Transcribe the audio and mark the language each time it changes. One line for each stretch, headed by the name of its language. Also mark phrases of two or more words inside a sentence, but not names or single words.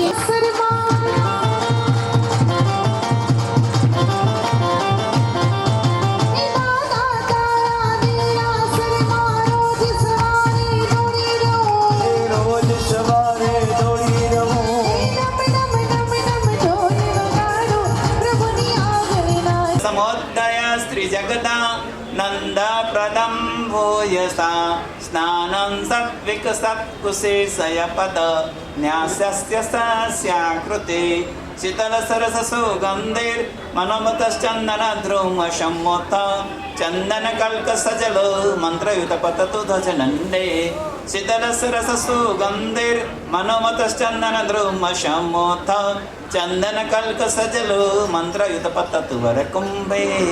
Gujarati: રોજ સવારે દોડી રહું
Sanskrit: સમોદય શ્રી જગતા નંદ પ્રદમ ભૂયસા स्नानं सत्विकसत्कुशेशयपद न्यासस्य सस्याकृते शीतलसरससुगन्धिर्मनोमतश्चन्दनद्रुमशम्मोथ चन्दनकल्कसजल मन्त्रयुतपततु ध्वजनन्दे शीतलसरससुगन्धिर्मनोमतश्चन्दनद्रुमशम्मोथ चन्दनकल्कसजल मन्त्रयुतपततु वरकुम्भे